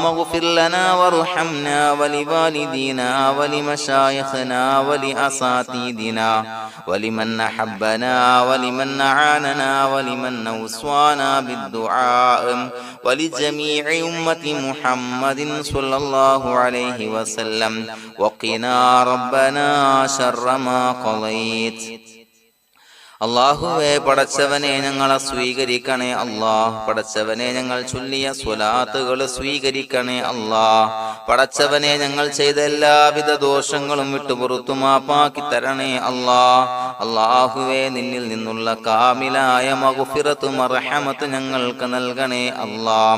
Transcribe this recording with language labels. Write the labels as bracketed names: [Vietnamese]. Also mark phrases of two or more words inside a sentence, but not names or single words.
[Arabic] اغفر لنا وارحمنا ولوالدينا ولمشايخنا ولأساتذتنا ولمن أحبنا ولمن أعاننا ولمن أوصانا بالدعاء ولجميع أمة محمد صلى الله عليه وسلم وقنا ربنا شر ما قضيت [Malayalam] അല്ലാഹുവേ, പടച്ചവനെ ഞങ്ങളെ സ്വീകരിക്കണേ അല്ലാഹ്. പടച്ചവനെ ഞങ്ങൾ ചൊല്ലിയ സ്വലാത്തുകൾ സ്വീകരിക്കണേ അല്ലാഹ്. പടച്ചവനെ ഞങ്ങൾ ചെയ്ത എല്ലാവിധ ദോഷങ്ങളും വിട്ടുപുറത്തു മാപ്പാക്കി തരണേ അല്ലാഹ്. അല്ലാഹുവേ, നിന്നിൽ നിന്നുള്ള കാമിലായ മഗ്ഫിറത്ത് മർഹമത്ത് ഞങ്ങൾക്ക് നൽകണേ അല്ലാഹ്.